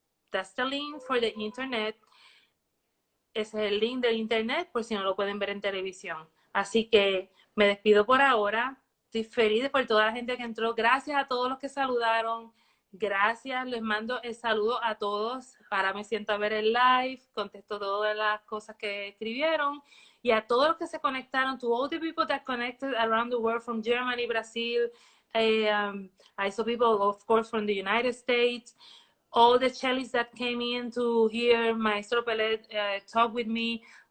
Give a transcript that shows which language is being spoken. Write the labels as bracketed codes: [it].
[en] That's the link for the internet. [es] Ese es el link del internet por si no lo pueden ver en televisión. Así que me despido por ahora. Estoy feliz por toda la gente que entró. Gracias a todos los que saludaron. Gracias, les mando el saludo a todos. Ahora me siento a ver el live, contesto todas las cosas que escribieron. Y a todos los que se conectaron, [en] to all the people that connected around the world, from Germany, Brazil, I saw people, of course, from the United States, all the cellists that came in to hear Maestro Peled talk with me.